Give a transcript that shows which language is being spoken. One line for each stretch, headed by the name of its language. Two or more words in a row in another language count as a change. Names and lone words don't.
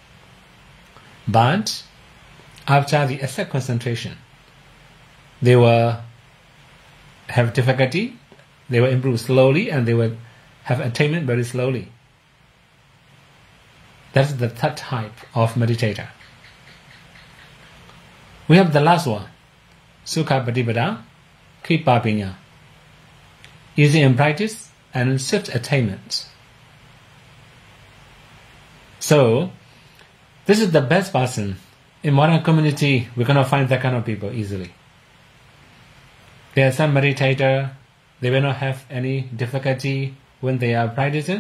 English: But after the asset concentration, they will have difficulty, they will improve slowly, and they will have attainment very slowly. That's the third type of meditator. We have the last one,
Pali: sukha patipada khipa vinya.
English: Easy in practice and swift attainment. So, this is the best person. In modern community, we cannot find that kind of people easily. There are some meditator, they will not have any difficulty when they are practicing.